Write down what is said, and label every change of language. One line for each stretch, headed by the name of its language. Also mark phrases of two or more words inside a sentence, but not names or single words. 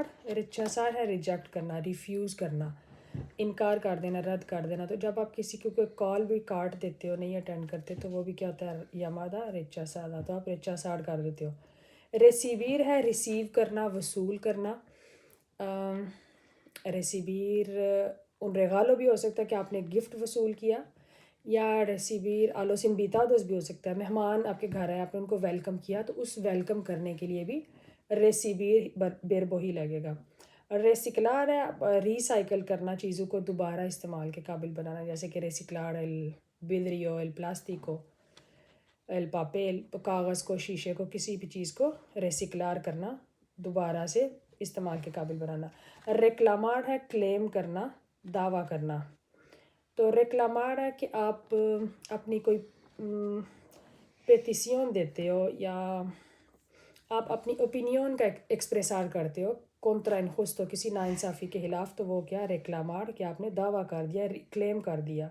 Urdu: ریچاسار ہے ریجیکٹ کرنا، ریفیوز کرنا، انکار کر دینا، رد کر دینا۔ تو جب آپ کسی کو کوئی کال بھی کاٹ دیتے ہو، نہیں اٹینڈ کرتے، تو وہ بھی کیا ہوتا ہے،
Spanish: llamada rechazada,
Urdu: تو آپ ریچاسار کر دیتے ہو۔ ریسیویر ہے ریسیو کرنا، وصول کرنا۔ ریسیویر
Spanish: un regalo
Urdu: بھی ہو سکتا ہے کہ آپ نے گفٹ وصول کیا، یا ریسیویر
Spanish: a los invitados
Urdu: بھی ہو سکتا ہے، مہمان آپ کے گھر آئے، آپ نے ان کو ویلکم کیا، تو اس ویلکم کرنے کے لیے بھی
Spanish: recibir verbo
Urdu: ہی لگے گا۔ ریسیکلار ہے ری سائیکل کرنا، چیزوں کو دوبارہ استعمال کے قابل بنانا، جیسے کہ ریسیکلار
Spanish: el vidrio el plástico el papel،
Urdu: کاغذ کو، شیشے کو، کسی بھی چیز کو ریسیکلار کرنا، دوبارہ سے استعمال کے قابل بنانا۔ ریکلامار ہے کلیم کرنا، دعویٰ کرنا۔ تو ریکلامار ہے کہ آپ اپنی کوئی پیٹیشن دیتے ہو، یا آپ اپنی اوپینین کا ایکسپریسار کرتے ہو
Spanish: contra injusto,
Urdu: کسی ناانصافی کے خلاف، تو وہ کیا ریکلامار، کہ آپ نے دعویٰ کر دیا، کلیم کر دیا۔